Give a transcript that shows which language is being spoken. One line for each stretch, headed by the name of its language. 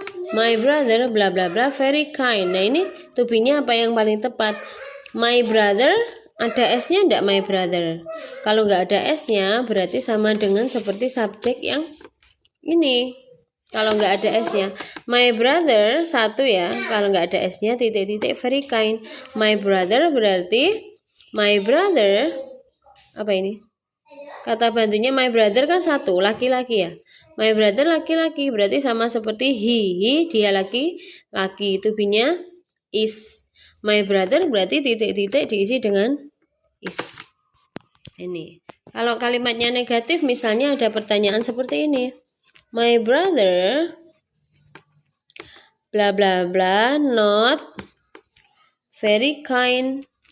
English: My brother bla bla bla very kind.
Indonesian: Nah ini to be-nya apa yang paling tepat? My brother, ada S-nya enggak my brother? Kalau nggak ada S-nya berarti sama dengan seperti subjek yang ini. Kalau nggak ada S-nya, my brother satu ya. Kalau nggak ada S-nya titik-titik very kind. My brother berarti my brother apa ini? Kata bantunya my brother kan satu, laki-laki ya. My brother laki-laki berarti sama seperti he dia laki-laki. To be-nya is. My brother berarti titik-titik diisi dengan is. Ini. Kalau kalimatnya negatif misalnya ada pertanyaan seperti ini.
English: My brother bla bla bla not very kind.